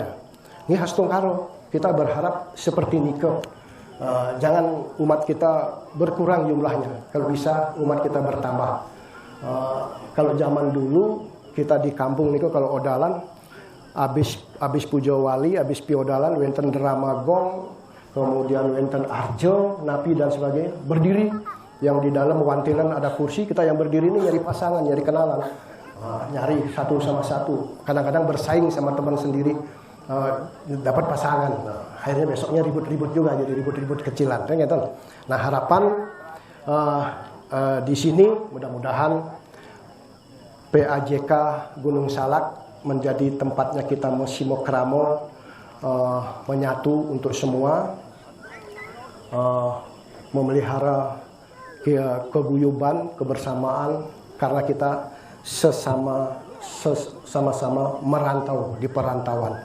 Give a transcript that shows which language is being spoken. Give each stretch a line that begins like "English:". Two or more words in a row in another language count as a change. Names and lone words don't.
Indonesian: Ini khas Tungkaro. Kita berharap seperti Niko. Jangan umat kita berkurang jumlahnya. Kalau bisa umat kita bertambah. Kalau zaman dulu kita di kampung Niko kalau odalan abis Pujo Wali, abis piodalan wenten drama gong, kemudian wenten arjo, napi dan sebagainya, berdiri yang di dalam wantilan ada kursi, kita yang berdiri ini nyari pasangan, nyari kenalan, nyari satu sama satu, kadang-kadang bersaing sama teman sendiri, dapat pasangan. Akhirnya besoknya ribut-ribut juga, jadi ribut-ribut kecilan, kan gitu. Nah harapan di sini mudah-mudahan PAJK Gunung Salak menjadi tempatnya kita Mosimo Kramo menyatu untuk semua, memelihara keguyuban, kebersamaan, karena kita sama-sama merantau di perantauan.